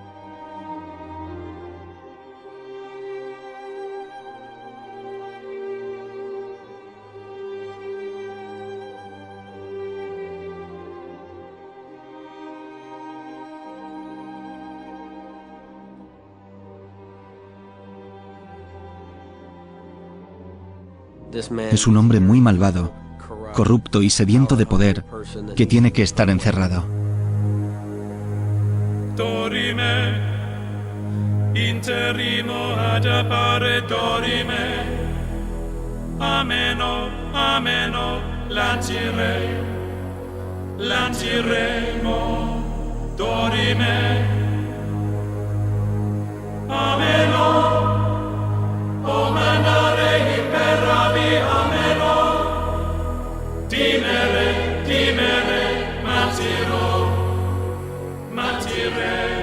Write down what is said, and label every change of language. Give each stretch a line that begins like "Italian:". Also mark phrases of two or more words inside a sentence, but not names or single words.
Spanish: Es un hombre muy malvado, corrupto y sediento de poder, que tiene que estar encerrado.
Latin: Dorime, interrimo ad appare dorime, ameno, ameno, lanciremo, dorime, ameno, o mandare imperavi, ameno, timere, matiremo.